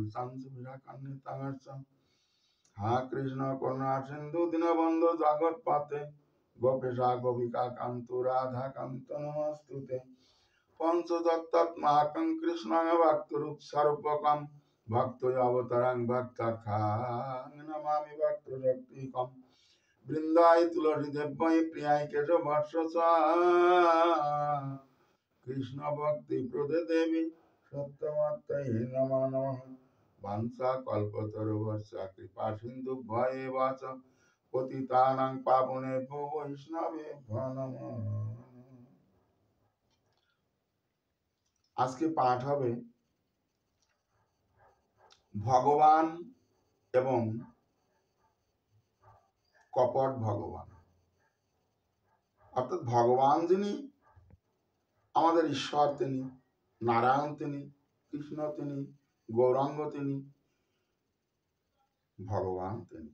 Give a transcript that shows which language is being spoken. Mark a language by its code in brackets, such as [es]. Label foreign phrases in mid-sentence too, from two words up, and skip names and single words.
[sa] विभूषितं हा कृष्ण करुणा सिंधु दीनबंधु जगत्पते गोपेशा गोपिका कांतो राधा कांत नमस्तुते पंचतत्त्वात्मकं कृष्णं भक्तरूप स्वरूपकं भक्त अवतरं भक्तखां नमामि भक्तशक्तिकं वृंदाय तुलसी देवै प्रियाय केशवस्य कृष्ण भक्ति प्रदे देवी सत्यवत्यै नमो नमः वंशा कल्पतरुश्च कृपा सिंधु भयेव च पतितानां पावनेभ्यो वैष्णवेभ्यो नमः। [bn] আজকে পাঠ হবে ভগবান এবং কপট ভগবান। অর্থাৎ ভগবান যিনি আমাদের ঈশ্বর, তিনি নারায়ণ, তিনি কৃষ্ণ, তিনি গৌরাঙ্গ, তিনি ভগবান, তিনি।